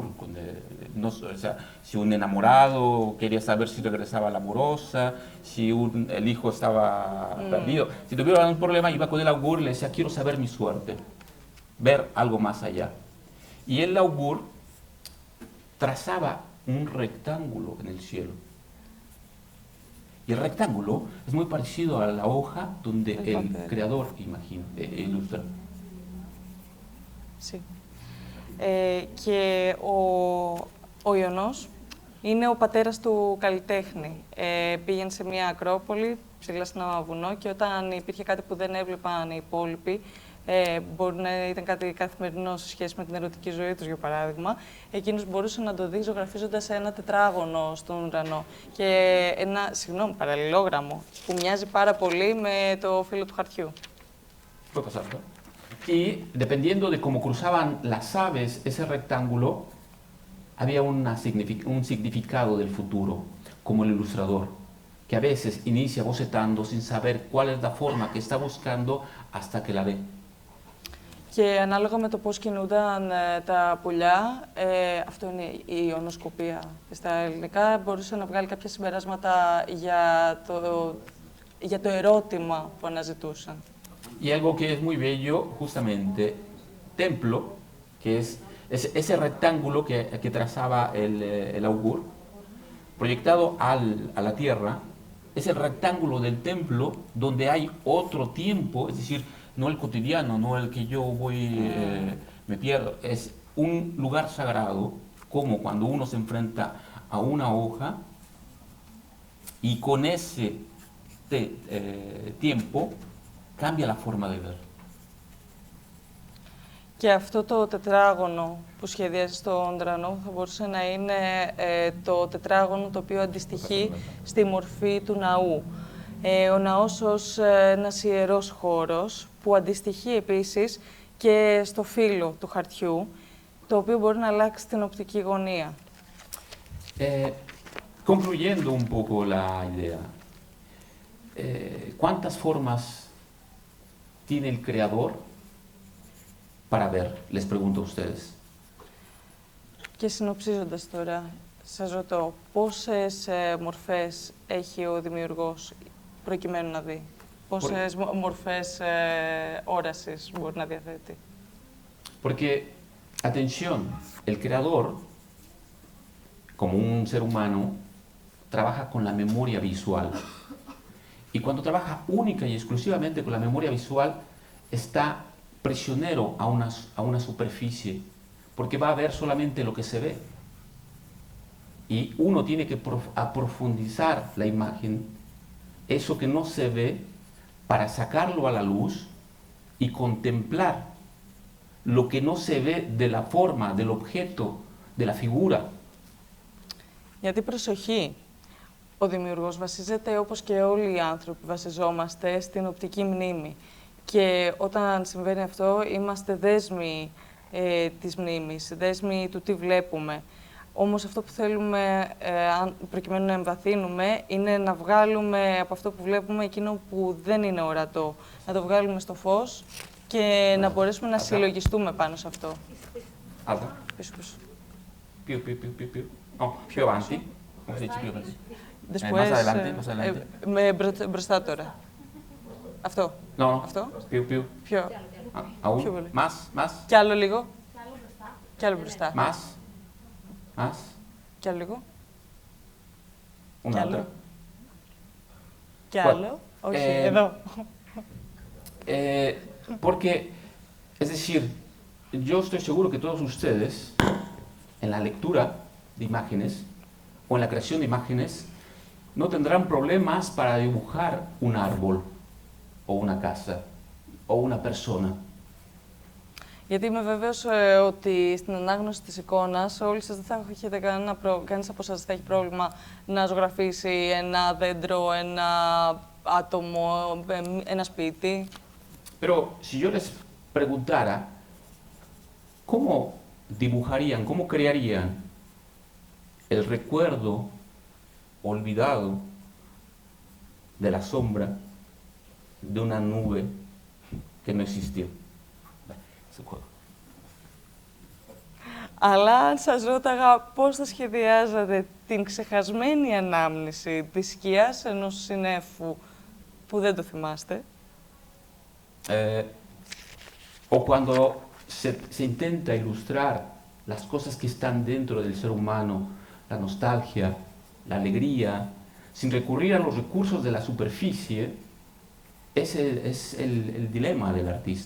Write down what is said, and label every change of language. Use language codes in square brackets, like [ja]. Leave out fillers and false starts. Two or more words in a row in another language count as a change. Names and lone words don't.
[es] O sea, si un enamorado quería saber si regresaba la amorosa, si el hijo estaba perdido, si tuviera un problema, iba con el augur y le decía, quiero saber mi suerte, ver algo más allá. Y el augur trazaba un rectángulo en el cielo. Y el rectángulo es muy parecido a la hoja donde el creador ilustra. Sí. [el] Και ο Ιωνός είναι ο πατέρας του καλλιτέχνη. Πήγαινε σε μια ακρόπολη, ψηλά σε ένα βουνό, και όταν υπήρχε κάτι που δεν έβλεπαν οι υπόλοιποι, μπορεί να ήταν κάτι καθημερινό σε σχέση με την ερωτική ζωή τους, για παράδειγμα, εκείνος μπορούσε να το δει ζωγραφίζοντας ένα τετράγωνο στον ουρανό και ένα, παραλληλόγραμμο που μοιάζει πάρα πολύ με το φύλλο του χαρτιού. [es] Puede pasar, ¿no? Y dependiendo de cómo cruzaban las aves ese rectángulo, había un significado del futuro, como el ilustrador, que a veces inicia bocetando sin saber cuál es la forma que está buscando hasta que la ve. [el] Και ανάλογα με το πώς κινούνταν τα πουλιά, αυτό είναι η ιονοσκοπία στα ελληνικά, μπορούσε να βγάλει κάποια συμπεράσματα για το ερώτημα που αναζητούσαν. [es] Y algo que es muy bello, justamente, templo, que es ese rectángulo que trazaba el augur, proyectado a la tierra, es el rectángulo del templo donde hay otro tiempo, es decir, no el cotidiano, no el que yo voy, me pierdo, es un lugar sagrado, como cuando uno se enfrenta a una hoja y con ese tiempo cambia la forma de ver. [el] Και αυτό το τετράγωνο που σχεδιάζει στον ουρανό θα μπορούσε να είναι το τετράγωνο το οποίο αντιστοιχεί στη μορφή του ναού. Ο ναός ως ένας ιερός χώρος που αντιστοιχεί επίσης και στο φύλλο του χαρτιού, το οποίο μπορεί να αλλάξει την οπτική γωνία. [es] Concluyendo un poco la idea, ¿cuántas formas tiene el creador para ver? Les pregunto a ustedes. [el] Και συνοψίζοντας τώρα, σας ρωτώ, πόσες μορφές έχει ο δημιουργός προκειμένου να δει? Πόσες μορφές όρασης μπορεί να διαθέτει? [es] Porque, atención, el creador, como un ser humano, trabaja con la memoria visual. Y cuando trabaja única y exclusivamente con la memoria visual, está prisionero a una superficie, porque va a ver solamente lo que se ve. Y uno tiene que profundizar la imagen, eso que no se ve, para sacarlo a la luz y contemplar lo que no se ve de la forma, del objeto, de la figura. [el] Γιατί προσοχή. Ο δημιουργός βασίζεται, όπως και όλοι οι άνθρωποι βασιζόμαστε, στην οπτική μνήμη. Και όταν συμβαίνει αυτό, είμαστε δέσμοι της μνήμης, δέσμοι του τι βλέπουμε. Όμως αυτό που θέλουμε, προκειμένου να εμβαθύνουμε, είναι να βγάλουμε από αυτό που βλέπουμε εκείνο που δεν είναι ορατό. Να το βγάλουμε στο φως και να μπορέσουμε να συλλογιστούμε πάνω σε αυτό. [es] Alta. [el] Πίσω, πίσω. [it] Più. No, più avanti. Come si dice più avanti? [es] Después, Más adelante. [el] Μπροστά τώρα. Αυτό. [es] No, no. [el] Αυτό. [it] Più. [el] Πιο. [es] Aún. [el] Πιο πολύ. [es] Más. [el] Κι άλλο λίγο. Κι άλλο μπροστά. [es] Más. [el] Κι άλλο λίγο. [es] Una [el] Κι [es] otra. [el] άλλο. Κι άλλο. Όχι, εδώ. [es] Porque, es decir, yo estoy seguro que todos ustedes, en la lectura de imágenes o en la creación de imágenes, no tendrán problemas para dibujar un árbol o una casa o una persona. [el] Γιατί είμαι βέβαιος ότι στην ανάγνωση της εικόνας όλοι σας δεν θα έχετε κανένας από σας δεν θα έχει πρόβλημα να ζωγραφίσει ένα δέντρο, ένα άτομο, ένα σπίτι. [es] Pero si yo les preguntara, ¿cómo dibujarían, cómo crearían el recuerdo olvidado de la sombra de una nube que no existió? [el] Αλλά αν σας ρώταγα πώς θα σχεδιάζατε την ξεχασμένη ανάμνηση της σκιάς ενός συννέφου που δεν το θυμάστε. [es] O cuando se intenta ilustrar las cosas que están dentro del ser humano, la nostalgia, la alegría, sin recurrir a los recursos de la superficie, ese es el dilema del artista.